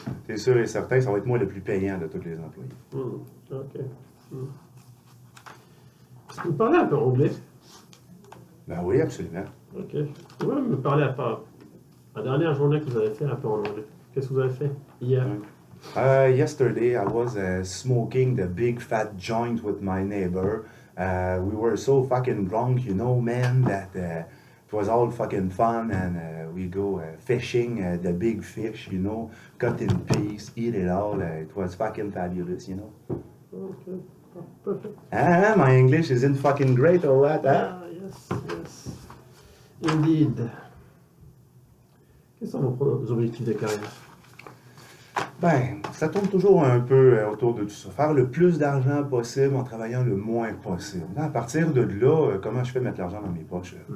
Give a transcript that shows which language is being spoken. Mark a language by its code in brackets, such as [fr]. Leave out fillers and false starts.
[fr] C'est sûr et certain, ça va être moi le plus payant de tous les employés. Ok. Vous parlez un peu anglais? Ben oui, absolument. Ok. Vous pouvez me parler à part la dernière journée que vous avez fait un peu en anglais. Qu'est-ce que vous avez fait hier? [en] Yesterday, I was smoking the big fat joint with my neighbor. We were so fucking drunk, you know, man, that it was all fucking fun. And we go fishing the big fish, you know, cut in piece, eat it all. It was fucking fabulous, you know. Ok. Perfect. Ah, my English isn't fucking great or what, huh? Ah, yes. Indeed. [fr] Quels sont vos objectifs de carrière? Ben, ça tourne toujours un peu autour de tout ça. Faire le plus d'argent possible en travaillant le moins possible. À partir de là, comment je fais mettre l'argent dans mes poches?